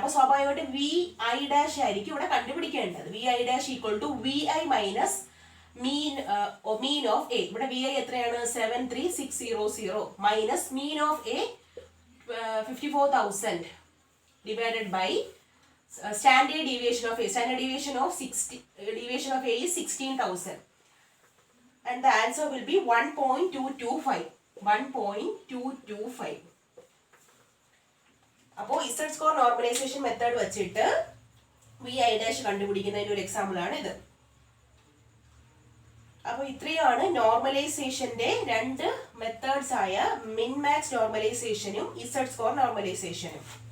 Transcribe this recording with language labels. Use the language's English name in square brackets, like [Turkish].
[Malayalam] അപ്പൊ സ്വാഭാവികമായിട്ട് V I dash ആയിരിക്കും ഇവിടെ കണ്ടുപിടിക്കേണ്ടത്. [English] V I dash equal to V I minus mean of A. [Malayalam] ഇവിടെ വി ഐ എത്രയാണ്? [English] 73,600 minus mean of A 54,000 divided by standard deviation of A. Standard deviation of A is 16,000, and the answer will be 1.225. 1.225. [Malayalam] അപ്പോൾ Z score normalization method വെച്ചിട്ട് VI dash കണ്ടുപിടിക്കുന്നതിന്റെ ഒരു example ആണ് ഇത്. അപ്പോൾ ഇത്രയാണ് നോർമലൈസേഷന്റെ രണ്ട് മെത്തേഡ്സ് ആയ മിൻ മാക്സ് നോർമലൈസേഷനും Z score നോർമലൈസേഷനും.